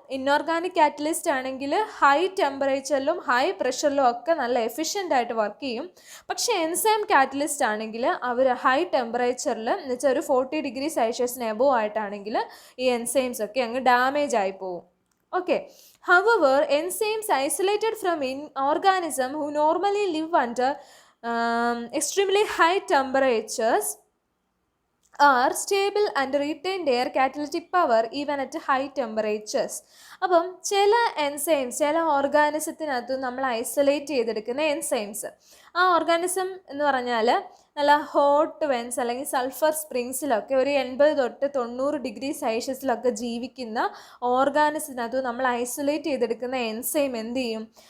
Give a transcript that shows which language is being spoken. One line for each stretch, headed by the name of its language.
Malayalam: Inorganic catalyst ആണെങ്കിൽ high ടെമ്പറേച്ചറിലും high പ്രഷറിലും ഒക്കെ നല്ല എഫിഷ്യൻ്റ് ആയിട്ട് വർക്ക് ചെയ്യും. പക്ഷേ എൻസൈം കാറ്റലിസ്റ്റ് ആണെങ്കിൽ അവർ ഹൈ ടെമ്പറേച്ചറിൽ എന്ന് വെച്ചാൽ ഒരു 40 ഡിഗ്രി സെൽഷ്യസിന് എബോവ് ആയിട്ടാണെങ്കിൽ ഈ എൻസൈംസ് ഒക്കെ അങ്ങ് ഡാമേജ് ആയി പോകും.
English: Okay, however, enzymes isolated from organism who normally live under extremely high temperatures are stable and retain their catalytic power even at high temperatures.
Malayalam: അപ്പം ചില എൻസൈംസ് ചില ഓർഗാനിസത്തിനകത്ത് നമ്മൾ ഐസൊലേറ്റ് ചെയ്തെടുക്കുന്ന എൻസൈംസ്, ആ ഓർഗാനിസം എന്ന് പറഞ്ഞാൽ നല്ല ഹോട്ട് വെൻസ് അല്ലെങ്കിൽ സൾഫർ സ്പ്രിങ്സിലൊക്കെ ഒരു 80 തൊട്ട് 90 ഡിഗ്രി സെൽഷ്യസിലൊക്കെ ജീവിക്കുന്ന ഓർഗാനിസത്തിനകത്ത് നമ്മൾ ഐസൊലേറ്റ് ചെയ്തെടുക്കുന്ന എൻസൈം എന്ത് ചെയ്യും?